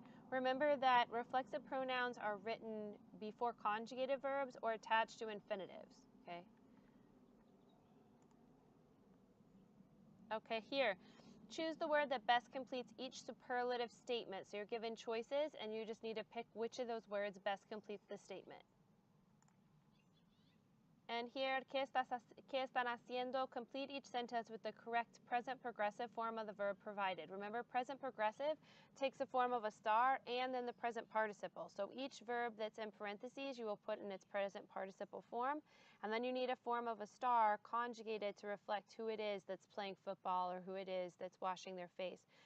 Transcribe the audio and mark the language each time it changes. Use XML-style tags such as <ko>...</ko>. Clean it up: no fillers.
<en>Remember that reflexive pronouns are written before conjugated verbs or attached to infinitives. Okay, here. Choose the word that best completes each superlative statement. So you're given choices, and you just need to pick which of those words best completes the statement. And here,</en> <es>¿qué están haciendo?</es> <en>Complete each sentence with the correct present progressive form of the verb provided. Remember, present progressive takes the form of a star and then the present participle. So each verb that's in parentheses, you will put in its present participle form. And then you need a form of a star conjugated to reflect who it is that's playing football or who it is that's washing their face.</en>